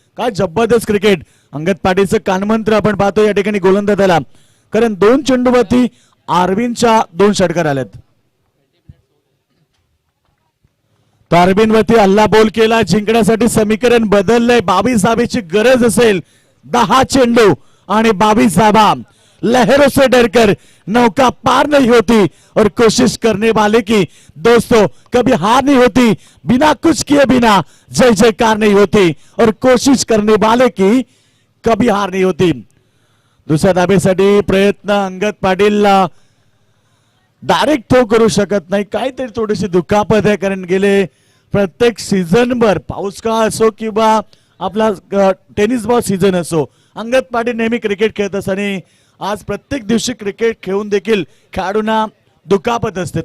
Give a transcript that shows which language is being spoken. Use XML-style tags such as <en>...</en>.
<mr>काय जबरदस्त क्रिकेट, अंगद पाटीलचं कानमंत्र आपण पाहतो या ठिकाणी गोलंदाजाला. कारण 2 चेंडूवरती आर्विनच्या 2 षटकार आलेत. आर्विनवरती हल्ला बोल केला, जिंकण्यासाठी समीकरण बदललंय. 22 धावेची गरज असेल, 10 चेंडू आणि 22 धावा.</mr> <hi>लहरों से डरकर नौका पार नहीं होती और कोशिश करने वाले की दोस्तों कभी हार नहीं होती. बिना कुछ किए बिना जय जयकार नहीं होती और कोशिश करने वाले की कभी हार नहीं होती.</hi> <mr>दुसऱ्या धाबेसाठी प्रयत्न, अंगद पाटील डायरेक्ट थ्रो करू शकत नाही, काहीतरी थोडीशी दुखापत आहे. कारण गेले प्रत्येक सीझनभर पाऊस काळ असो किंवा आपला टेनिस बॉल सीझन असो, अंगद पाटील नेहमी क्रिकेट खेळत असतात आणि आज प्रत्येक दिवशी क्रिकेट खेळून देखील खेळाडूंना दुखापत असते.</mr>